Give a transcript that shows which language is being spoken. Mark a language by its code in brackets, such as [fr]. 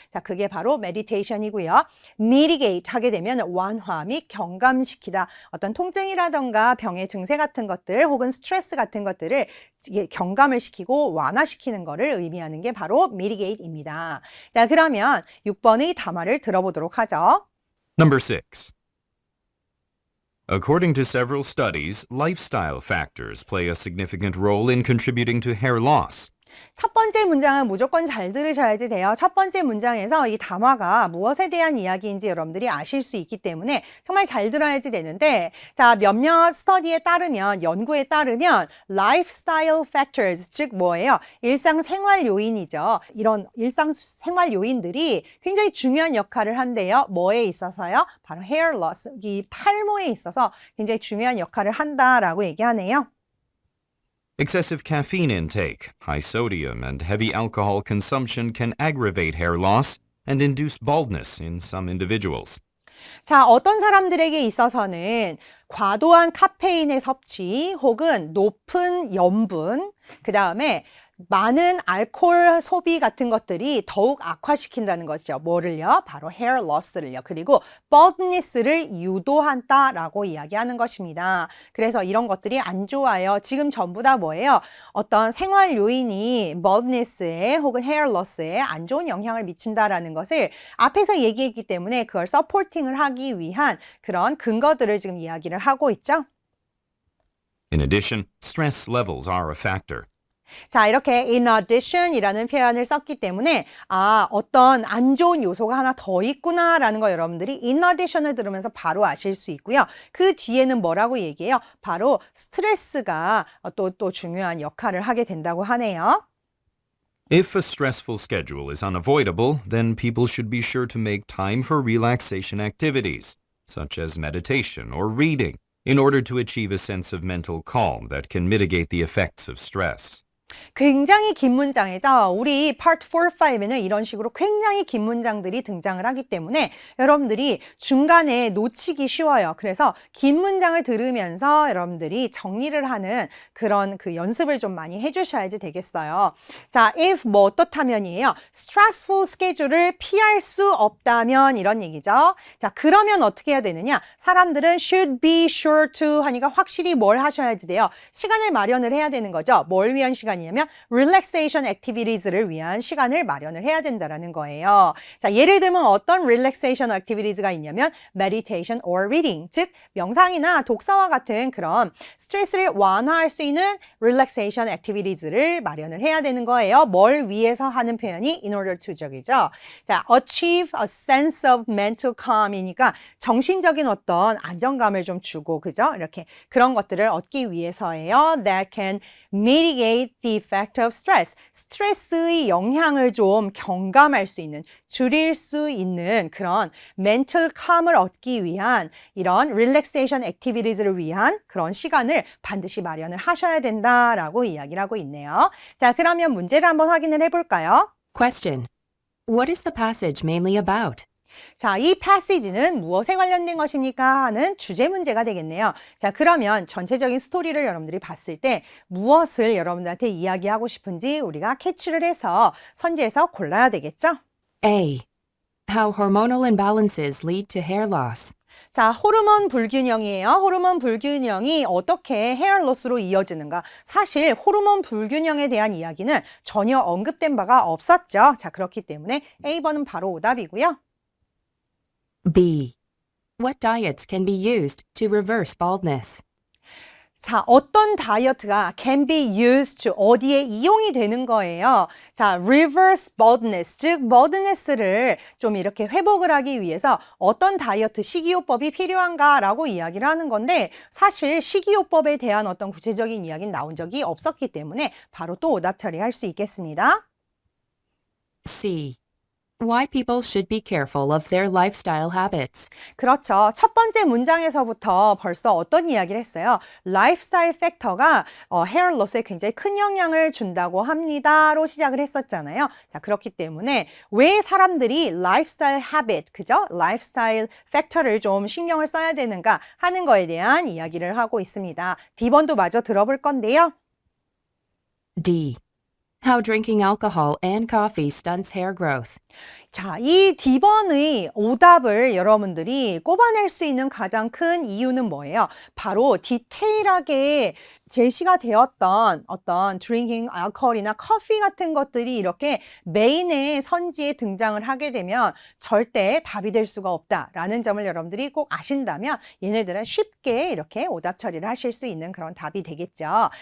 [ko] 자, 그게 바로 meditation이고요. mitigate 하게 되면 완화 및 경감시키다. 어떤 통증이라던가 병의 증세 같은 것들 혹은 스트레스 같은 것들을 경감을 시키고 완화시키는 것을 의미하는 게 바로 mitigate입니다. 자, 그러면 6번의 담화를 들어보도록 하죠. [en] Number 6. According to several studies, lifestyle factors play a significant role in contributing to hair loss. [ko] 첫 번째 문장은 무조건 잘 들으셔야지 돼요. 첫 번째 문장에서 이 담화가 무엇에 대한 이야기인지 여러분들이 아실 수 있기 때문에 정말 잘 들어야지 되는데, 자, 몇몇 스터디에 따르면, 연구에 따르면 [en] lifestyle factors, [ko] 즉 뭐예요? 일상생활 요인이죠. 이런 일상생활 요인들이 굉장히 중요한 역할을 한대요. 뭐에 있어서요? 바로 [en] hair loss, [ko] 이 탈모에 있어서 굉장히 중요한 역할을 한다라고 얘기하네요. [en] Excessive caffeine intake, high sodium, and heavy alcohol consumption can aggravate hair loss and induce baldness in some individuals. [ko] 자, 어떤 사람들에게 있어서는 과도한 카페인의 섭취 혹은 높은 염분, 그 다음에 많은 알코올 소비 같은 것들이 더욱 악화시킨다는 것이죠. 뭐를요? 바로 hair loss를요. 그리고 baldness를 유도한다라고 이야기하는 것입니다. 그래서 이런 것들이 안 좋아요. 지금 전부 다 뭐예요? 어떤 생활 요인이 baldness에 혹은 [en] hair loss [ko] 에 안 좋은 영향을 미친다라는 것을 앞에서 얘기했기 때문에 그걸 서포팅을 하기 위한 그런 근거들을 지금 이야기를 하고 있죠. [en] In addition, stress levels are a factor. [ko] 자, 이렇게 [en] in addition [ko] 이라는 표현을 썼기 때문에 어떤 안 좋은 요소가 하나 더 있구나라는 거 여러분들이 in addition을 들으면서 바로 아실 수 있고요. 그 뒤에는 뭐라고 얘기해요? 바로 스트레스가 또 중요한 역할을 하게 된다고 하네요. [en] If a stressful schedule is unavoidable, then people should be sure to make time for relaxation activities, such as meditation or reading, in order to achieve a sense of mental calm that can mitigate the effects of stress. [ko] 굉장히 긴 문장이죠. 우리 Part 4, 5에는 이런 식으로 굉장히 긴 문장들이 등장을 하기 때문에 여러분들이 중간에 놓치기 쉬워요. 그래서 긴 문장을 들으면서 여러분들이 정리를 하는 그런 그 연습을 좀 많이 해주셔야지 되겠어요. 자, if 뭐 어떻다면이에요. [en] stressful schedule [ko] 을 피할 수 없다면 이런 얘기죠. 자, 그러면 어떻게 해야 되느냐? 사람들은 [en] should be sure to [ko] 하니까 확실히 뭘 하셔야지 돼요. 시간을 마련을 해야 되는 거죠. 뭘 위한 시간이냐면 [en] relaxation activities [ko] 를 위한 시간을 마련을 해야 된다라는 거예요. 자, 예를 들면 어떤 relaxation activities가 있냐면 [en] meditation or reading, [ko] 즉 명상이나 독서와 같은 그런 스트레스를 완화할 수 있는 [en] relaxation activities [ko] 를 마련을 해야 되는 거예요. 뭘 위해서 하는 표현이 [en] in order to [ko] 적이죠. 자, [en] achieve a sense of mental calm [ko] 이니까 정신적인 어떤 안정감을 좀 주고, 그죠? 이렇게 그런 것들을 얻기 위해서예요. [en] That can mitigate the effect of stress. [ko] 스트레스의 영향을 좀 경감할 수 있는, 줄일 수 있는 그런 mental calm을 얻기 위한 이런 relaxation activities를 위한 그런 시간을 반드시 마련을 하셔야 된다라고 이야기를 하고 있네요. 자, 그러면 문제를 한번 확인을 해볼까요? [en] Question. What is the passage mainly about? [ko] 자, 이 passage는 무엇에 관련된 것입니까? 하는 주제 문제가 되겠네요. 자, 그러면 전체적인 스토리를 여러분들이 봤을 때 무엇을 여러분들한테 이야기하고 싶은지 우리가 캐치를 해서 선지에서 골라야 되겠죠? [en] A. How hormonal imbalances lead to hair loss. [ko] 자, 호르몬 불균형이에요. 호르몬 불균형이 어떻게 헤어 로스로 이어지는가? 사실 호르몬 불균형에 대한 이야기는 전혀 언급된 바가 없었죠. 자, 그렇기 때문에 A번은 바로 오답이고요. [en] B. What diets can be used to reverse baldness? [ko] 자, 어떤 다이어트가 [en] can be used to [ko] 어디에 이용이 되는 거예요. 자, [en] reverse baldness, [ko] 즉 baldness를 좀 이렇게 회복을 하기 위해서 어떤 다이어트 식이요법이 필요한가라고 이야기를 하는 건데 사실 식이요법에 대한 어떤 구체적인 이야기는 나온 적이 없었기 때문에 바로 또 오답 처리할 수 있겠습니다. [en] C. Why people should be careful of their lifestyle habits. [ko] 그렇죠. 첫 번째 문장에서부터 벌써 어떤 이야기를 했어요? 라이프스타일 팩터가 헤어 로스에 굉장히 큰 영향을 준다고 합니다로 시작을 했었잖아요. 자, 그렇기 때문에 왜 사람들이 라이프스타일 헤빗, 그죠? 라이프스타일 팩터를 좀 신경을 써야 되는가 하는 거에 대한 이야기를 하고 있습니다. D번도 마저 들어볼 건데요. [en] D. How drinking alcohol and coffee stunts hair growth. [ko] 자, 이 D번의 오답을 여러분들이 꼽아낼 수 있는 가장 큰 이유는 뭐예요? 바로 디테일하게 제시가 되었던 어떤 드링킹 알코올이나 커피 같은 것들이 이렇게 메인의 선지에 등장을 하게 되면 절대 답이 될 수가 없다라는 점을 여러분들이 꼭 아신다면 얘네들은 쉽게 이렇게 오답 처리를 하실 수 있는 그런 답이 되겠죠.